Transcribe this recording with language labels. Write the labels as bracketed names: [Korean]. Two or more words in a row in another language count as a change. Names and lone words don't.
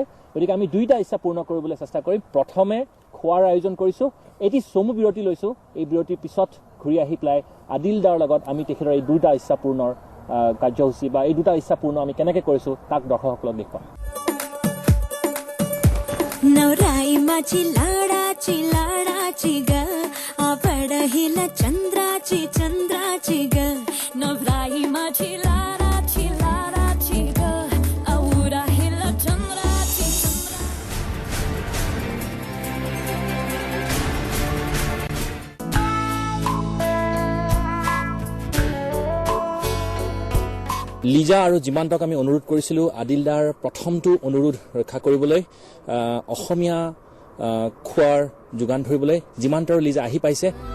[Assamese] গতিকে আমি 2টা ইচ্ছা পূৰ্ণ কৰিবলৈ চেষ্টা কৰিম। প্ৰথমে খোৱাৰ আয়োজন কৰিছোঁ, এটি চমু বিৰতি লৈছোঁ। এই বিৰতিৰ পিছত ঘূৰি আহি পেলাই আদিলদাৰ লগত আমি তেখেতৰ এই 2টা ইচ্ছা পূৰ্ণৰ কাৰ্যসূচী বা এই 2টা ইচ্ছা পূৰ্ণ আমি কেনেকৈ কৰিছোঁ তাক দৰ্শকসকলক দেখুৱাম। [Marathi] नवराई माझी लाडाची ग आवड हिला चंद्राची ग नवराई माझी लाडाची ग आवडा हिला चंद्राची [Assamese] লিজা আৰু জিমান্তক আমি অনুৰোধ কৰিছিলোঁ আদিলদাৰ প্ৰথমটো অনুৰোধ ৰক্ষা কৰিবলৈ অসমীয়া খোৱাৰ যোগান ধৰিবলৈ জিমান্ত আৰু লিজা আহি পাইছে